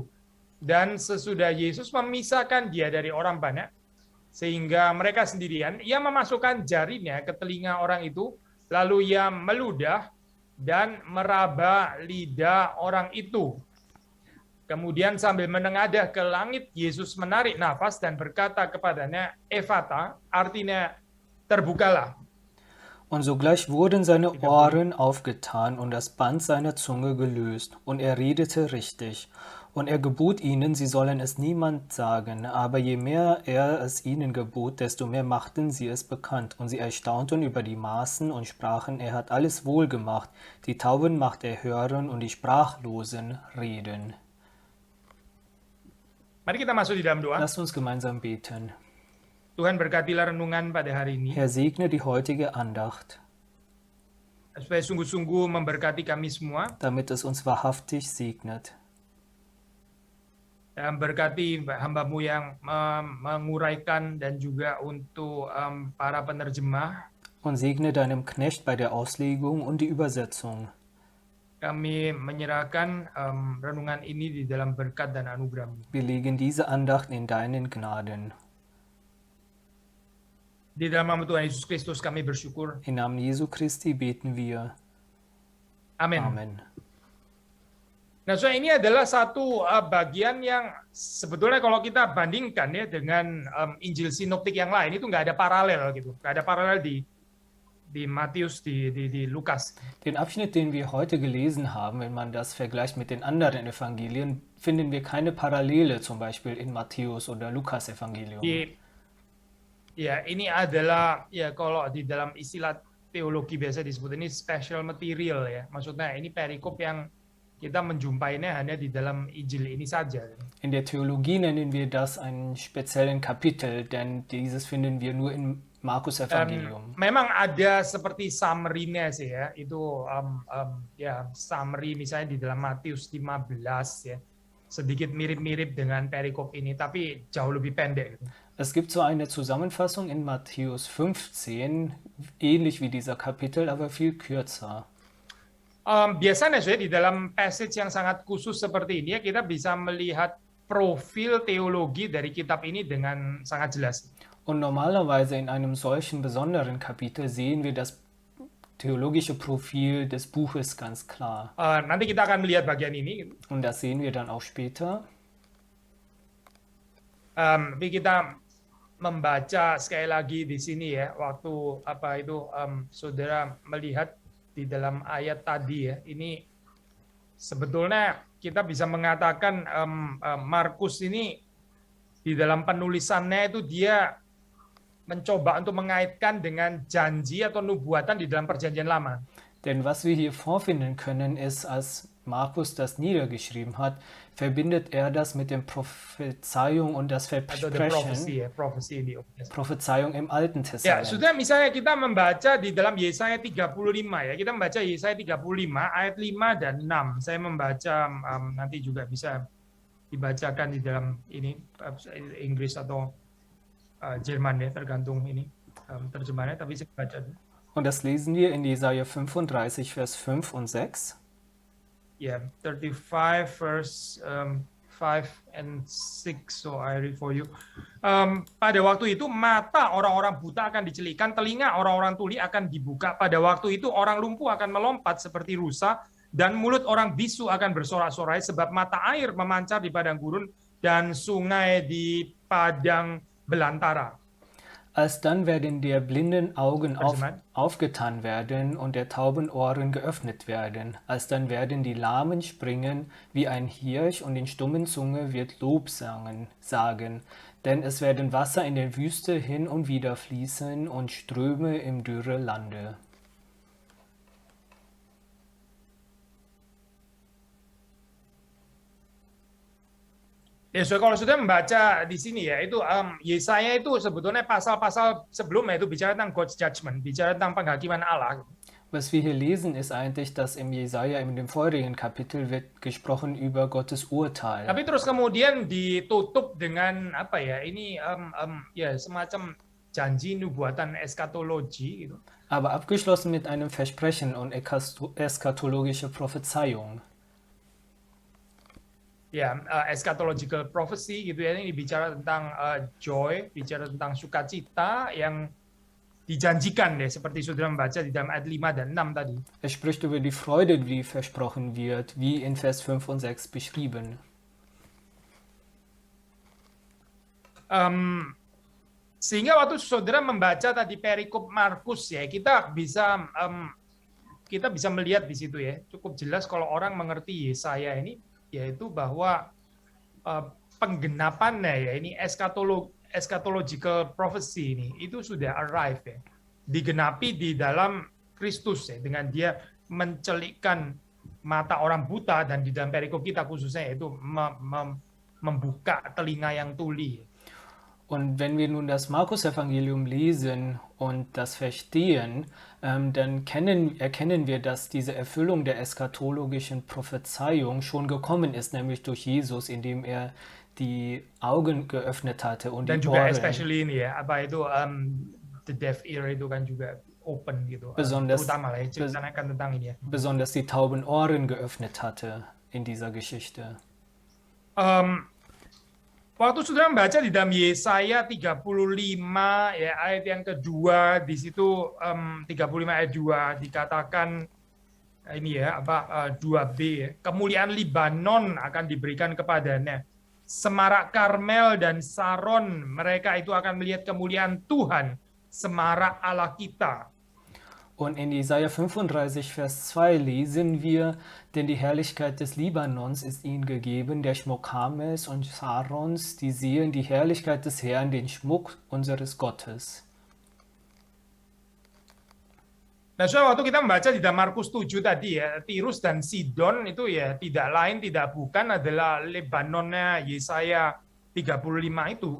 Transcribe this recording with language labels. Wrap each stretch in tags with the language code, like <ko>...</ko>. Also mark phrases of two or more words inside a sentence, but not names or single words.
<id>Dan sesudah Yesus memisahkan dia dari orang banyak, sehingga mereka sendirian, ia memasukkan jarinya ke telinga orang itu, lalu ia meludah dan meraba lidah orang itu. Kemudian sambil menengadah ke langit, Yesus menarik nafas dan berkata kepadanya, Ephata, artinya terbukalah.</id> <de>Und sogleich wurden seine Ohren aufgetan und das Band seiner Zunge gelöst, und er redete richtig. Und er gebot ihnen, sie sollen es niemand sagen, aber je mehr er es ihnen gebot, desto mehr machten sie es bekannt. Und sie erstaunten über die Maßen und sprachen, er hat alles wohl gemacht, die Tauben macht er hören und die Sprachlosen reden.</de> <id>Mari kita masuk di dalam doa.</id> <de>Lasst uns gemeinsam beten.</de> <id>Tuhan berkatilah renungan pada hari ini.</id> <de>Herr, segne die heutige Andacht,</de> <id>supaya sungguh-sungguh memberkati kami semua.</id> <de>damit es uns wahrhaftig segnet.</de> <id>Dan berkati hamba-Mu yang menguraikan dan juga untuk para penerjemah.</id> <de>Und segne deinem Knecht bei der Auslegung und die Übersetzung.</de> <id>Kami menyerahkan renungan ini di dalam berkat dan anugerah-Mu.</id> <de>Wir legen diese Andacht in deinen Gnaden.</de> <id>Di dalam nama Tuhan Yesus Kristus kami bersyukur.</id> <de>Im Namen Jesu Christi beten wir.</de> <id>Amin.</id> <de>Amen.</de> <id>Nah, so ini adalah satu bagian yang sebetulnya kalau kita bandingkan ya dengan Injil Sinoptik yang lain itu nggak ada paralel gitu, nggak ada paralel di Matius, di Lukas.</id> <de>Den Abschnitt, den wir heute gelesen haben, wenn man das vergleicht mit den anderen Evangelien, finden wir keine Parallele, zum Beispiel in Matthäus oder Lukas Evangelium.</de> <id>Ya, ini adalah ya kalau di dalam istilah teologi biasa disebut ini</id> <en>special material</en> <id>ya. Maksudnya ini perikop yang kita menjumpainya hanya di dalam Injil ini saja.</id> <de>In der Theologie nennen wir das einen speziellen Kapitel, denn dieses finden wir nur in Markus Evangelium.</de> <id>Memang ada seperti summary-nya sih ya, itu ya summary misalnya di dalam Matius 15 ya, sedikit mirip-mirip dengan perikop ini, tapi jauh lebih pendek.</id> <de>Es gibt so eine Zusammenfassung in Matthäus 15, ähnlich wie dieser Kapitel, aber viel kürzer.</de> <id>Biasanya di dalam passage yang sangat khusus seperti ini ya, kita bisa melihat profil teologi dari kitab ini dengan sangat jelas.</id> <de>Und normalerweise in einem solchen besonderen Kapitel sehen wir das theologische Profil des Buches ganz klar.</de> <id>Nanti kita akan melihat bagian ini.</id> <de>Und das sehen wir dann auch später.</de> <id>Tapi kita membaca sekali lagi di sini ya, waktu saudara melihat di dalam ayat tadi ya, ini sebetulnya kita bisa mengatakan Markus ini di dalam penulisannya itu dia mencoba untuk mengaitkan dengan janji atau nubuatan di dalam Perjanjian Lama.</id> <de>Denn was wir hier vorfinden können, ist, als Markus das niedergeschrieben hat, verbindet er das mit der Prophezeiung und das Versprechen, Prophezeiung im Alten</de> <id>Ya,</id> <de>Testament.</de> <id>sudah misalnya kita membaca di dalam Yesaya 35 ya, kita membaca Yesaya 35 ayat 5 dan 6. Saya membaca nanti juga bisa dibacakan di dalam ini Inggris atau Jerman ya, tergantung ini terjemahannya, tapi saya baca.</id> <de>Und das lesen wir in Jesaja 35, Vers 5 und 6.</de> <en>Yeah, 35 verse 5 and 6, so I read for you.</en> <id>Pada waktu itu mata orang-orang buta akan dicelikan, telinga orang-orang tuli akan dibuka. Pada waktu itu orang lumpuh akan melompat seperti rusa, dan mulut orang bisu akan bersorak-sorai, sebab mata air memancar di padang gurun dan sungai di padang belantara.</id> <de>Alsdann werden der blinden Augen</de> <id>Terjemahan.</id> <de>aufgetan werden und der tauben Ohren geöffnet werden. Alsdann werden die Lahmen springen wie ein Hirsch und den stummen Zunge wird sagen. Denn es werden Wasser in der Wüste hin und wieder fließen und Ströme im dürre Lande.</de> <id>Ya, so kalau sudah membaca di sini ya, itu Yesaya itu sebetulnya pasal-pasal sebelumnya itu bicara tentang</id> <en>God's judgment,</en> <id>bicara tentang penghakiman Allah.</id> <de>Was wir hier lesen, ist eigentlich, dass im Jesaja in dem vorherigen Kapitel wird gesprochen über Gottes Urteil.</de> <id>Tapi terus kemudian ditutup dengan apa ya? Ini ya semacam janji nubuatan eskatologi gitu.</id> <de>Aber abgeschlossen mit einem Versprechen und eschatologische Prophezeiung.</de> <id>Ya,</id> <en>eschatological prophecy</en> <id>gitu ya, ini bicara tentang joy, bicara tentang sukacita yang dijanjikan deh, seperti saudara membaca di dalam ayat 5 dan 6 tadi.</id> <de>Er spricht über die Freude, die versprochen wird, wie in Vers 5 und 6 beschrieben.</de> <id>Sehingga waktu saudara membaca tadi perikop Markus ya, kita bisa melihat di situ ya, cukup jelas kalau orang mengerti Yesaya ini, yaitu bahwa penggenapannya ya, ini</id> <en>eschatological prophecy</en> <id>ini itu sudah arrive ya, digenapi di dalam Kristus ya, dengan dia mencelikkan mata orang buta, dan di dalam perikop kita khususnya yaitu membuka telinga yang tuli.</id> <de>Und wenn wir nun das Markus-Evangelium lesen und das verstehen, dann erkennen wir, dass diese Erfüllung der eschatologischen Prophezeiung schon gekommen ist, nämlich durch Jesus, indem er die Augen geöffnet hatte und</de> <id>Dan</id> <de>die</de> <id>juga</id> <de>Ohren.</de> <id>especially ini ya, apa itu</id> <en>the deaf ear</en> <id>itu kan juga open gitu.</id> <de>Besonders-</de> <id>Terutama lah ya, ceritakan tentang ini ya.</id> <de>Besonders die tauben Ohren geöffnet hatte in dieser Geschichte.</de> <id>Waktu saudara membaca di dalam Yesaya 35 ya, ayat yang kedua, di situ 35 ayat 2 dikatakan ini ya, 2b ya, kemuliaan Libanon akan diberikan kepadanya. Semarak Karmel dan Saron, mereka itu akan melihat kemuliaan Tuhan, semarak Allah kita.</id> <de>Und in Jesaja 35, Vers 2 lesen wir, denn die Herrlichkeit des Libanons ist ihnen gegeben, der Schmuck Karmels und Sarons, die sehen die Herrlichkeit des Herrn, den Schmuck unseres Gottes.</de> <id>Nah, soal waktu kita membaca di dalam Markus 7 tadi ya, Tirus dan Sidon itu ya tidak lain tidak bukan adalah Lebanonnya Yesaya 35 itu.</id>